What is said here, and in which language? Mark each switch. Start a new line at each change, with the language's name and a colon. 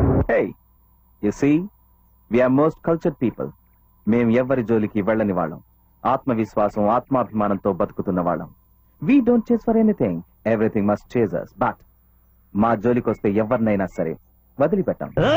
English: Hey, you see, we are most cultured people.
Telugu: మేం ఎవ్వరి జోలికి వెళ్ళని వాళ్ళం. ఆత్మవిశ్వాసం, ఆత్మాభిమానంతో బతుకుతున్న వాళ్ళం.
English: We don't chase for anything. Everything must chase us.
Telugu: But మా జోలికొస్తే ఎవరినైనా సరే వదిలిపెట్టాం.